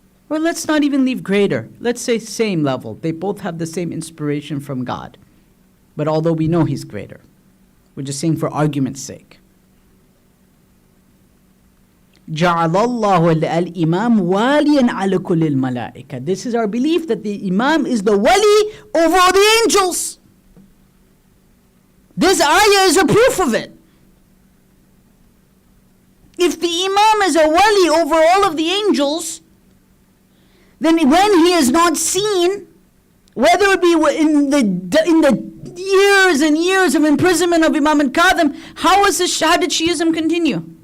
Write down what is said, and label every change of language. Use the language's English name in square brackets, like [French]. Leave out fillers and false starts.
[English] Or let's not even leave greater. Let's say same level. They both have the same inspiration from God. But although we know he's greater, we're just saying for argument's sake. [Arabic] جعل الله الإمام واليا على كل الملائكة. [English] This is our belief that the Imam is the wali over all the angels. This ayah is a proof of it. If the Imam is a wali over all of the angels, then when he is not seen, whether it be in the years and years of imprisonment of Imam al-Kadhim, how did Shiism continue?